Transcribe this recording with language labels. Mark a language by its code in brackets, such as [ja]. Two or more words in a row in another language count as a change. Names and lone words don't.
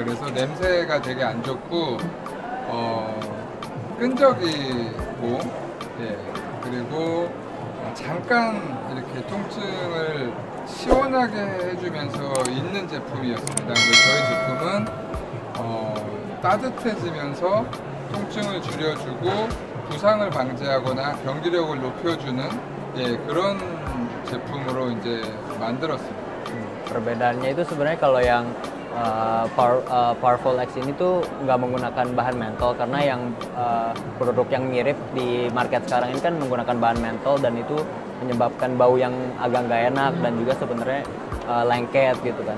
[ko] 그래서 냄새가 되게 안 좋고 끈적이고, 그리고 잠깐 이렇게 통증을 시원하게 해주면서 있는 제품이었습니다. 근데 저희 제품은 따뜻해지면서 통증을 줄여주고 부상을 방지하거나 경기력을 높여주는 그런 제품으로 이제 만들었습니다. [id] Perbedaannya itu sebenarnya kalau yang Powerful X ini tuh nggak menggunakan bahan mentol, karena yang produk yang mirip di market sekarang ini kan menggunakan bahan mentol, dan itu menyebabkan bau yang agak nggak enak dan juga sebenarnya lengket gitu kan.